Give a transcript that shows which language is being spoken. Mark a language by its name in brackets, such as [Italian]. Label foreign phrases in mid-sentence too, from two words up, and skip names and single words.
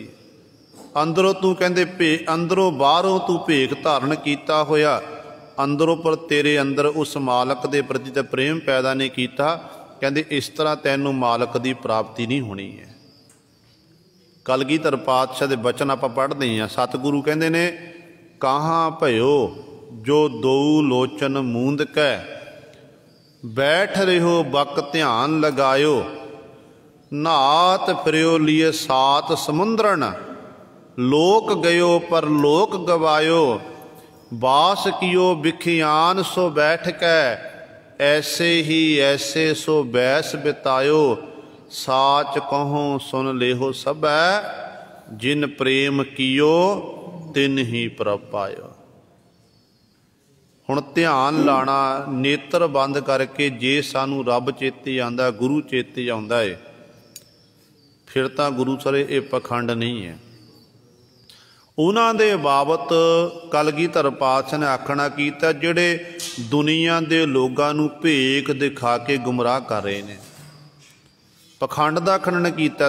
[Punjabi] ਅੰਦਰੋਂ ਤੂੰ ਕਹਿੰਦੇ ਅੰਦਰੋਂ ਬਾਹਰੋਂ ਤੂੰ ਭੇਖ ਧਾਰਨ ਕੀਤਾ ਹੋਇਆ, ਅੰਦਰੋਂ ਪਰ ਤੇਰੇ ਅੰਦਰ ਉਸ ਮਾਲਕ ਦੇ ਪ੍ਰਤੀ ਤੇ ਪ੍ਰੇਮ ਪੈਦਾ ਨਹੀਂ ਕੀਤਾ। ਕਹਿੰਦੇ ਇਸ ਤਰ੍ਹਾਂ ਤੈਨੂੰ ਮਾਲਕ ਕੀ ਪ੍ਰਾਪਤੀ ਨਹੀਂ ਹੋਣੀ ਹੈ। ਕਲਗੀਧਰ ਪਾਤਸ਼ਾਹ ਦੇ ਬਚਨ ਆਪਾਂ ਪੜ੍ਹਦੇ ਹਾਂ। ਸਤਗੁਰੂ ਕਹਿੰਦੇ ਨੇ, [Braj] कहाँ भयो जो दो लोचन मूंद कै, बैठ रहो बक ध्यान लगायो, नात फिरियो लिए सात समुंदरन, लोक गयो पर लोक गवायो, बास कियो बिखियान सो बैठ कै, ऐसे ही ऐसे सो बैस बितायो, साच कहो सुन लेहो सबै, जिन प्रेम कियो तिन ही प्रभ पायो। [Punjabi] ਹੁਣ ਧਿਆਨ ਲਾਣਾ, ਨੇਤਰ ਬੰਦ ਕਰਕੇ ਜੇ ਸਾਨੂੰ ਰੱਬ ਚੇਤੇ ਆਂਦਾ, ਗੁਰੂ ਚੇਤੇ ਆਂਦਾ ਹੈ, ਫਿਰ ਤਾਂ ਗੁਰੂ ਸਰੇ ਯੇ ਪਖੰਡ ਨਹੀਂ ਹੈ। ਉਨ੍ਹਾਂ ਦੇ ਬਾਬਤ ਕਲਗੀਧਰ ਪਾਤਸ਼ਾਹ ਨੇ ਆਖਣਾ ਕੀਤਾ, ਜਿਹੜੇ ਦੁਨੀਆ ਦੇ ਲੋਕਾਂ ਨੂੰ ਭੇਖ ਦਿਖਾ ਕੇ ਗੁਮਰਾਹ ਕਰ ਰਹੇ ਨੇ, ਪਖੰਡ ਦਾ ਖੰਡਨ ਕੀਤਾ।